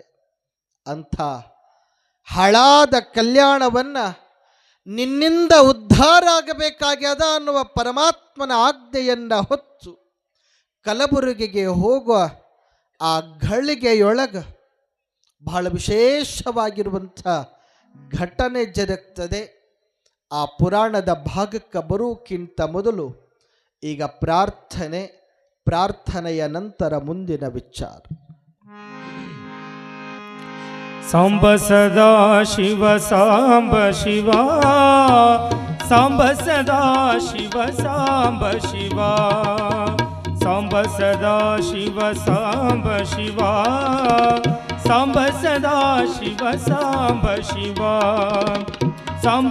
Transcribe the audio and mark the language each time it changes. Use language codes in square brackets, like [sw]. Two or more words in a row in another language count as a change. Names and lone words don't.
[kn] ಅಂಥ ಹಾಳಾದ ಕಲ್ಯಾಣವನ್ನು ನಿನ್ನಿಂದ ಉದ್ಧಾರ ಆಗಬೇಕಾಗ್ಯದ ಅನ್ನುವ ಪರಮಾತ್ಮನ ಆಜ್ಞೆಯನ್ನು ಹೊತ್ತು ಕಲಬುರಗಿಗೆ ಹೋಗುವ ಆ ಘಳಿಗೆಯೊಳಗ ಬಹಳ ವಿಶೇಷವಾಗಿರುವಂಥ ಘಟನೆ ಜರುಗ್ತದೆ. ಆ ಪುರಾಣದ ಭಾಗಕ್ಕೆ ಬರುವುದಕ್ಕಿಂತ ಮೊದಲು ಈಗ ಪ್ರಾರ್ಥನೆಯ ನಂತರ ಮುಂದಿನ ವಿಚಾರ. ಸಾಂಬ ಸದಾ ಶಿವ ಸಾಂಬ ಶಿವ, ಸಾಂಬ ಸದಾ ಶಿವ ಸಾಂಬ ಶಿವ, ಸಾಂಬ ಸದಾ ಶಿವ ಸಾಂಬ ಶಿವ, ಸಾಂಬ ಸದಾ ಶಿವ ಸಾಂಬ ಶಿವ, ಸಾಂಬ